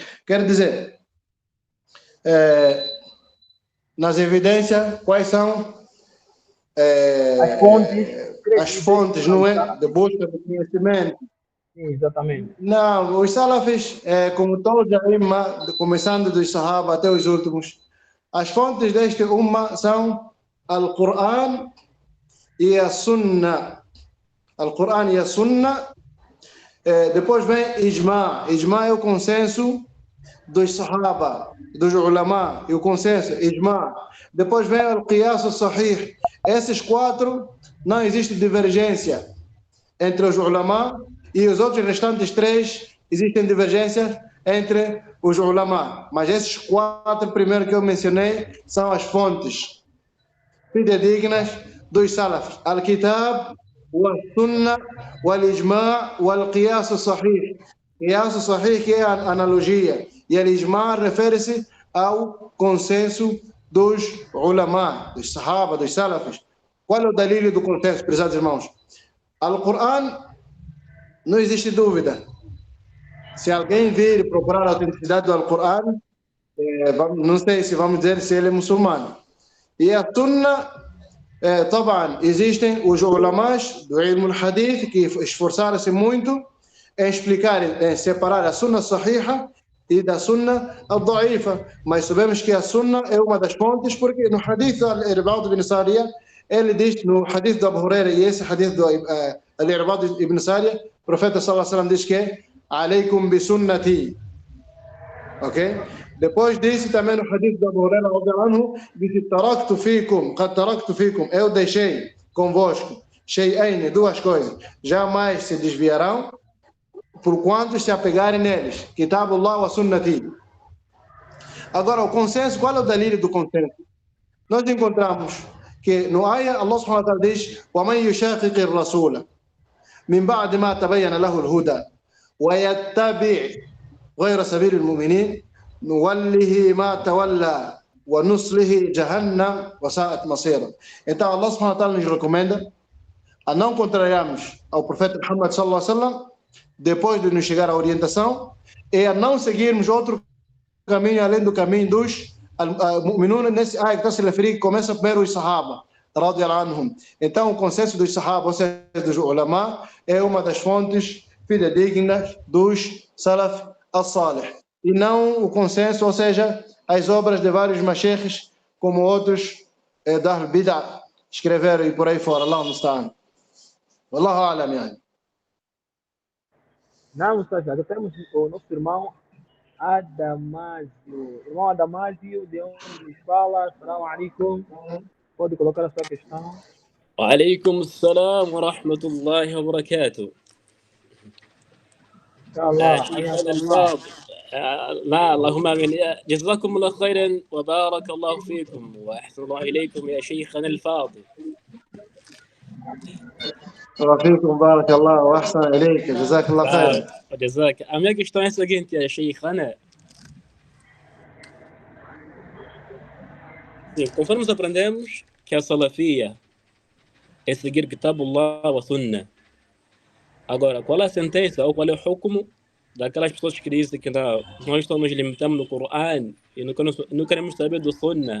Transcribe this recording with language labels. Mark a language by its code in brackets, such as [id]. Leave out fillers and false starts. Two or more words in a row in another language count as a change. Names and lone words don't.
[pt] Quer dizer, nas evidências, quais são as fontes, não é? De busca de conhecimento. Sim, exatamente. Não, os salafis, como todos a imma, começando dos Sahaba até os últimos, as fontes deste umma são Al-Quran e a Sunna. Al-Quran e a Sunna. Depois vem Ijma. Ijma é o consenso dos Sahaba, dos ulama, e o consenso, Ijma. Depois vem [ar] Al-Qiyas al-Sahih. [pt] Esses quatro, não existe divergência entre os ulama, e os outros restantes três, existem divergências entre os ulama. Mas esses quatro primeiros que eu mencionei são as fontes fidedignas dos salafis. [ar] الكتاب، السنة، الإجماع' e القياس الصحيح. Qiyas al-Sahih [pt] que é a analogia. E Al-Ijma' refere-se ao consenso dos ulama, dos sahaba, dos salafis. Qual é o dalílio do consenso, prezados irmãos? Al-Quran, não existe dúvida. Se alguém vir e procurar a autenticidade do Al-Quran, não sei se vamos dizer se ele é muçulmano. E a Sunnah, طبعا, existem os ulamás do [ar] ilm al-hadith [pt] que esforçaram-se muito em explicar, em separar a [ar] Sunnah Sahiha [pt] e da [ar] Sunnah al-Da'ifa. [pt] Mas sabemos que a Sunnah é uma das fontes, porque no hadith do Al-Irbad ibn Sariya, ele diz, no hadith do Abu Huraira e esse hadith do Al-Irbad ibn Sariya, o profeta [ar] sallallahu alaihi wasallam [pt] diz que [ar] alaykum bi sunnati. [pt] Ok? Depois disse também no hadith do Abu Huraira, disse [ar] qad taraktu fikum, [pt] eu deixei convosco, shay'ain, duas coisas, jamais se desviarão, por quanto se apegarem neles, [ar] كتاب الله وسنتي. [pt] Agora, o consenso, qual é o dalírio do consenso? Nós encontramos que no ayah, [ar] الله سبحانه وتعالى diz وَمَنْ يُشَاقِقِ الرَّسُولَ مِنْ بَعْدِ مَا تَبَيَّنَ لَهُ الْهُدَى وَيَتَّبِعْ غَيْرَ سَبِيلِ الْمُؤْمِنِينَ نُوَلِّهِ مَا تَوَلَّى وَنُصْلِهِ جَهَنَّمَ وَسَاءَتْ مَصِيرًا. [pt] Então [ar] Allah subhanahu wa ta'ala [pt] nos recomenda a não contrariarmos ao profeta Muhammad [ar] sallallahu alaihi wasallam [pt] depois de nos chegar a orientação, e a não seguirmos outro caminho além do caminho dos mu'minun. Nesse ayah que está se referindo, começa primeiro os sahaba, [ar] radiyallahu anhum. [pt] Então o consenso dos sahaba, ou seja, dos ulama, é uma das fontes fidedignas dos [ar] salaf al-salih, [pt] e não o consenso, ou seja, as obras de vários mashaykhs, como outros da al-bid'ah escreveram e por aí fora. [ar] الله المستعان. والله أعلم، يعني. [pt] Não, Ustaz, já temos o nosso irmão Adamásio. Irmão Adamásio, de onde nos fala? [ar] السلام عليكم. [pt] Pode colocar a sua questão. [ar] وعليكم السلام ورحمة الله وبركاته. Inshallah. شيخنا الفاضل، لا اللهم امين. جزاكم الله خيرا وبارك الله فيكم واحسن الله اليكم يا شيخنا الفاضل. وفيكم بارك الله واحسن اليك جزاك الله خير. جزاك. [pt] A minha questão é a seguinte, [ar] يا شيخنا. [pt] Sim, conforme nós aprendemos que a salafia é seguir [ar] Kitabullah wa Sunnah. [pt] Agora, qual é a sentença ou qual é o hukumu daquelas pessoas que dizem que nós estamos limitando no Coran e não queremos saber do Sunnah?